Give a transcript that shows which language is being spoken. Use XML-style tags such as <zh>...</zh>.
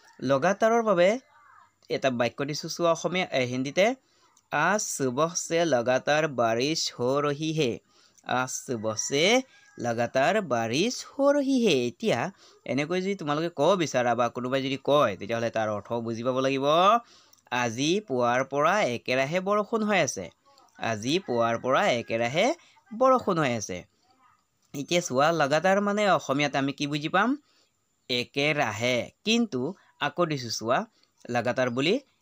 <as>লগাতাৰৰ বাবে এটা বাক্য দিছোঁ, চোৱা অসমীয়া হিন্দীতে,</as> <hi>आज सुबह से लगातार बारिश हो रही है। आज सुबह से लगातार बारिश हो रही है।</hi> <as>এতিয়া এনেকৈ যদি তোমালোকে ক'ব বিচাৰা বা কোনোবাই যদি কয়, তেতিয়াহ'লে তাৰ অৰ্থ বুজি পাব লাগিব, আজি পুৱাৰ পৰা একেৰাহে বৰষুণ হৈ আছে। আজি পুৱাৰ পৰা একেৰাহে বৰষুণ হৈ আছে। এতিয়া চোৱা, লগাতাৰ মানে অসমীয়াত আমি কি বুজি পাম? একেৰাহে। কিন্তু আকৌ দিছোঁ চোৱা, লগাতাৰ বুলি</as>